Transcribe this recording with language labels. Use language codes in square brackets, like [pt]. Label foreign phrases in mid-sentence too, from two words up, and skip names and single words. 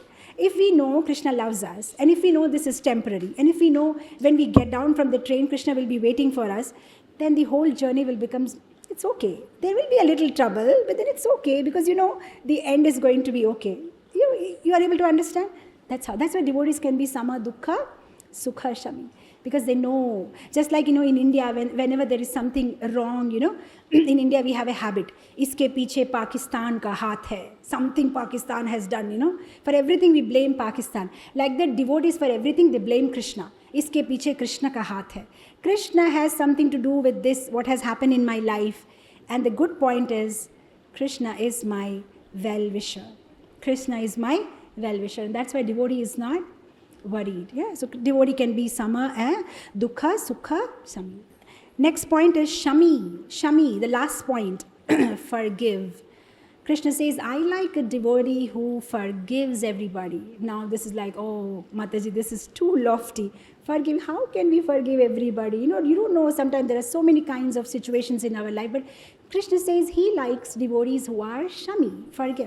[en] If we know Krishna loves us and if we know this is temporary and if we know when we get down from the train, Krishna will be waiting for us, then the whole journey will become It's okay. There will be a little trouble, but then it's okay because the end is going to be okay. You are able to understand? That's why devotees can be [sa] sama dukkha, sukha shami. [en] Because they know, just like in India, whenever there is something wrong, in India we have a habit. [hi] इसके पीछे पाकिस्तान का हाथ है. [en] Something Pakistan has done, For everything we blame Pakistan. Like that, devotees for everything they blame Krishna. [hi] इसके पीछे कृष्ण का हाथ है. [en] Krishna has something to do with this, what has happened in my life. And the good point is, Krishna is my well-wisher. Krishna is my well-wisher. And that's why devotee is not worried. Yeah, so devotee can be sama and dukkha, sukha, shami. Next point is shami. Shami, the last point, forgive. Krishna says, I like a devotee who forgives everybody. Now this is like, oh, Mataji, this is too lofty. Forgive, how can we forgive everybody? You don't know, sometimes there are so many kinds of situations in our life, but Krishna says he likes devotees who are shami, forgive.